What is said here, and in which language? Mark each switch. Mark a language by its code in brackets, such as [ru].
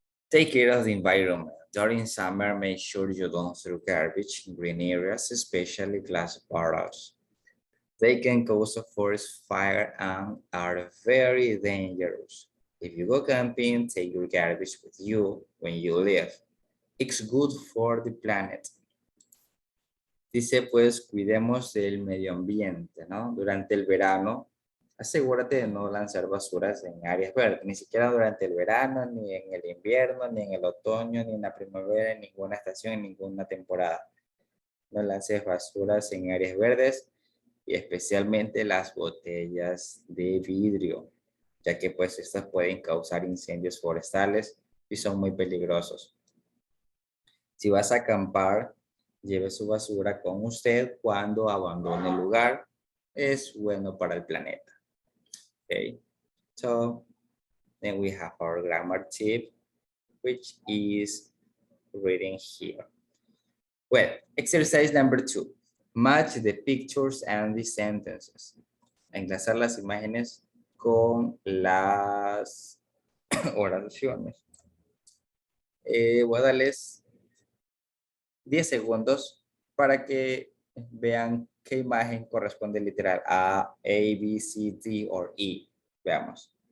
[en] Take care of the environment. During summer, make sure you don't throw garbage in green areas, especially glass bottles. They can cause a forest fire and are very dangerous. If you go camping, take your garbage with you when you leave. It's good for the planet. [es] Dice, pues, cuidemos del medio ambiente, ¿no? Durante el verano, asegúrate de no lanzar basuras en áreas verdes, ni siquiera durante el verano, ni en el invierno, ni en el otoño, ni en la primavera, en ninguna estación, en ninguna temporada. No lances basuras en áreas verdes y especialmente las botellas de vidrio, ya que pues estas pueden causar incendios forestales y son muy peligrosos. Si vas a acampar, lleve su basura con usted cuando abandone el lugar. Es bueno para el planeta. [en] Okay, so then we have our grammar tip, which is reading here. Well, exercise number 2. Match the pictures and the sentences. [es] Enlazar las imágenes con las oraciones. Voy a darles 10 segundos para que vean qué imagen corresponde literal a B, C, D o E. Veamos.